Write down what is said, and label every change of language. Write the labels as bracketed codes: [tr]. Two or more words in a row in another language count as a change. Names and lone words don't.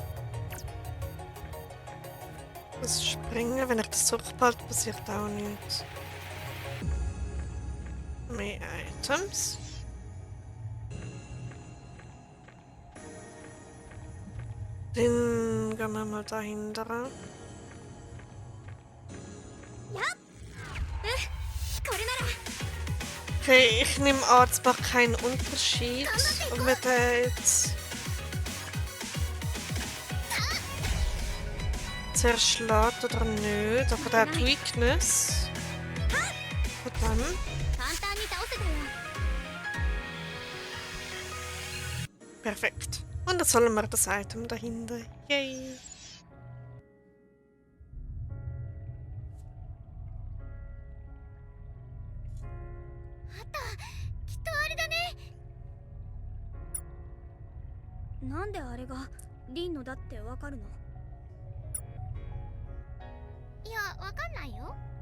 [de] Das Springen, wenn ich das zurückbehalte, passiert auch nichts. Mehr Items. Dann gehen wir mal dahinter. [ja] これなら。 [de] Okay, ich nehme an, es macht keinen Unterschied, ob wir den jetzt zerschlägt oder nicht. Aber der hat Weakness. Und dann [ja] 簡単に倒せたよ。 [de] perfekt. Und jetzt holen wir das Item dahinter. Yay! [ja] きっとあれだね。なんであれがリンのだってわかるの？いや、わかんないよ。